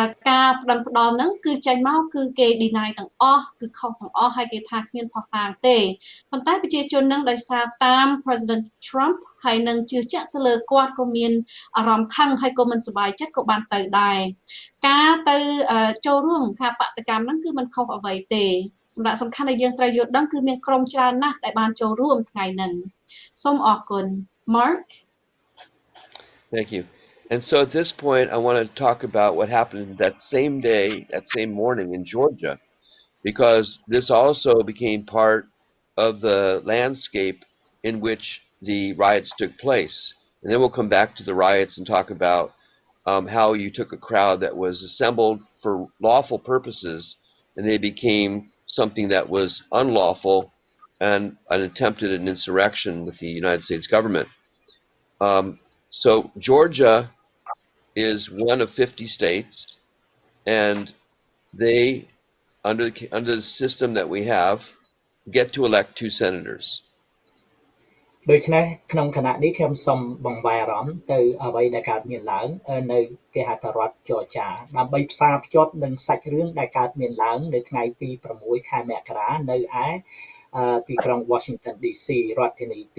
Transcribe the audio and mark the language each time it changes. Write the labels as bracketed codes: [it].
[km] ការប្តឹងផ្តល់ហ្នឹងគឺចេញមកគឺគេ deny ទាំងអស់គឺខុសទាំងអស់ហើយគេថាគ្មានភស្តុតាងទេប៉ុន្តែប្រជាជនហ្នឹងដោយសារតាម President Trump ហើយនឹងជឿជាក់ទៅលើគាត់ក៏មានអារម្មណ៍ខឹងហើយក៏មិនសប្បាយចិត្តក៏បានទៅដែរការទៅចូលរួមការបដកម្មហ្នឹងគឺមិនខុសអ្វីទេសម្រាប់សំខាន់ដែលយើងត្រូវយល់ដឹងគឺមានក្រុមច្រើនណាស់ដែលបានចូលរួមថ្ងៃហ្នឹងសូមអរគុណ Mark [en] Thank you. And so at this point, I want to talk about what happened that same day, that same morning in Georgia, because this also became part of the landscape in which the riots took place. And then we'll come back to the riots and talk about how you took a crowd that was assembled for lawful purposes, and they became something that was unlawful and attempted an insurrection with the United States government. So Georgia is one of 50 states, and they, under the system that we have, get to elect 2 senators. [km] ដូច្នេះក្នុងគណៈនេះខ្ញុំសូមបង្វែរអារម្មណ៍ទៅអ្វីដែលកើតមានឡើងនៅគេហៅថារដ្ឋ Georgia ដើម្បីផ្សារភ្ជាប់នឹងសាច់រឿងដែលកើតមានឡើងនៅថ្ងៃទី6ខែមករានៅឯទីក្រុង Washington DC រដ្ឋធានី